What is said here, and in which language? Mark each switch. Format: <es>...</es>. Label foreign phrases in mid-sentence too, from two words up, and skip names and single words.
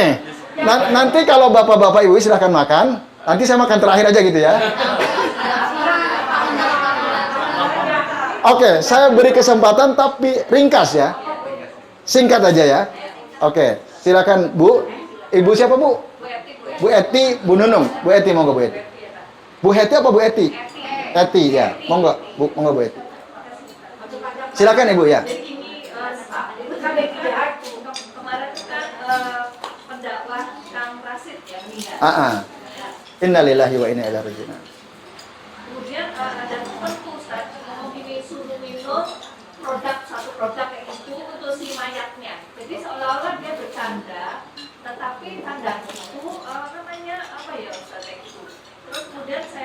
<id>Nanti kalau bapak-bapak ibu silahkan makan. Nanti saya makan terakhir aja gitu ya. Oke, saya beri kesempatan tapi ringkas ya. Singkat aja ya. Oke, silakan Bu. Ibu siapa Bu? Bu Eti, Bu Nunung. Bu Eti, monggo Bu Eti. Bu Heti apa Bu Eti? Eti ya. Monggo, Bu, monggo Bu Eti. Silakan Ibu ya. Jadi ini kemarin kan pendakwah Kang Rasid ya meninggal.</id> <ar>إنا لله وإنا إليه راجعون.</ar> <id>Kemudian ada tertentu Ustaz, ini suruh minum satu produk kayak itu untuk si mayatnya. Jadi seolah-olah dia bercanda, tetapi tanda itu namanya apa ya Ustaz kayak gitu. Terus kemudian saya</id>